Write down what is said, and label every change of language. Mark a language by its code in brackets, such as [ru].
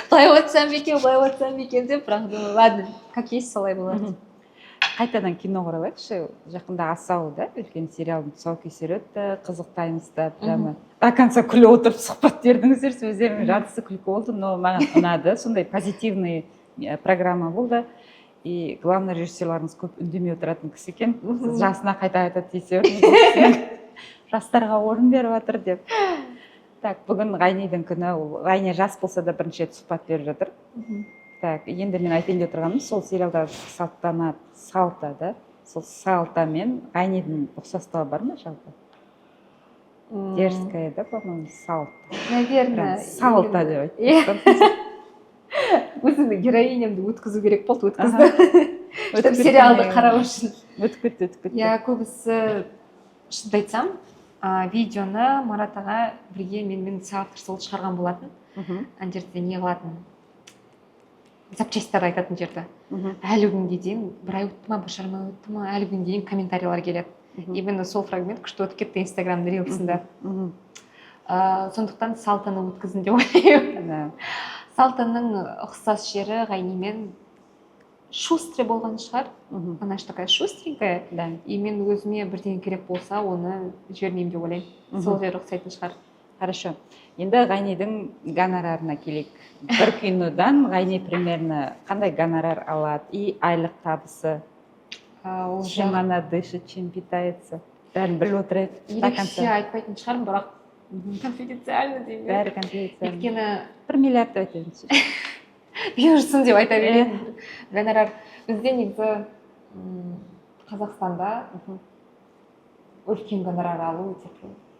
[kk] Былай отырсам екен деп, бірақ [ru] ладно, как есть [kk] солай болады. Қайтадан кино қаралайықшы. Жақында Асау да, үлкен сериалдың тұсаукесері өтті, қызықтаймызда прямо. [ru] До конца [kk] күліп отырып сұхбат бердіңіздер, сөздерінің жартысы күлкі болды, но маған ұнады. Сондай позитивный программа болды. И главный режиссерларыңыз көп үндемей отыратын кісі екен. Сіз жасына қайта тисе жастарға орын беріп жатыр деп. Так, бүгін Ғайнидің күні, Ғайни жас болса да бірінші рет сұхбат беріп жатыр. Так, енді мен айтайын деп отырғаным, сол сериалдағы салта да, сол салта мен Ғайнидің ұқсастығы бар ма жалпы? [ru] Дерзкая, да, по-моему, салта. Наверное. [kk] Салта деп айтты. Өзімді героинямды өткізу керек болды, өткізді. Сериалды қарау үшін. Өтіп кетті. Я көбісі, шынымды айтсам, видеоны Марат аға бірге менімен соавтор сол шығарған болатын. Ана жерде не қылатын, запчастьтар айтатын жерде. Әлі күнге дейін бір ай өтті ма, бір жарым ай өтті ма, әлі күнге дейін комментариялар келеді. Именно сол фрагмент күшті өтіп кетті Инстаграмда рилсында. Сондықтан Салтаны өткізін деп ойлаймын. Салтаның ұқсас жері Ғайнимен шустрый болған шығар. [ru] Она же такая шустренькая. [kk] И мен өзіме бірдеңе керек болса, оны жібермеймін деп ойлаймын. Сол жері ұқсайтын шығар. [ru] Хорошо. [kk] Енді Ғайнидің гонорарына келейік. Бір кинодан Ғайни примерно қандай гонорар алады и айлық табысы? [ru] Чем она дышит, чем питается? [kk] Бәрін біліп отырайық. Ерекше айтпайтын шығармын, бірақ конфиденциально деймін. Бәрі конфиденциально. Өйткені 1 миллиард деп айтайыншы. бұйырсын деп айта беремін. Гонорар бізде негізі Қазақстанда үлкен гонорар алу өте қиын.